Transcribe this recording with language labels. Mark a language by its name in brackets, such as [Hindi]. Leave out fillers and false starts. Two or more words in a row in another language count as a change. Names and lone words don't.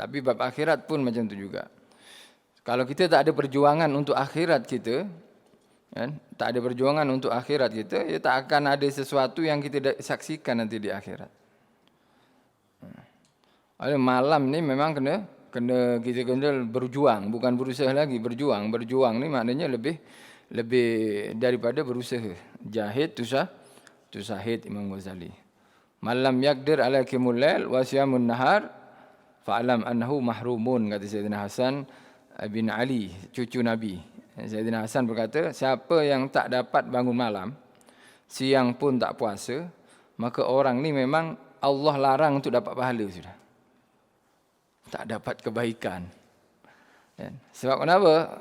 [Malay] Tapi bab akhirat pun macam itu juga. Kalau kita tak ada perjuangan untuk akhirat kita, tak ada perjuangan untuk akhirat kita, ya tak akan ada sesuatu yang kita saksikan nanti di akhirat. Malam ni memang kita kena berjuang, bukan berusaha lagi, berjuang. Berjuang ni maknanya lebih daripada berusaha. Jahid tu syahid, Imam Ghazali. [Arabic] ملم يقدر على قيام الليل وصيام النهار فاعلم أنه محروم, [Malay] kata Sayyidina Hasan bin Ali, cucu Nabi. Sayyidina Hasan berkata, siapa yang tak dapat bangun malam, siang pun tak puasa, maka orang ni memang Allah larang untuk dapat pahala sudah. Tak dapat kebaikan. Sebab kenapa?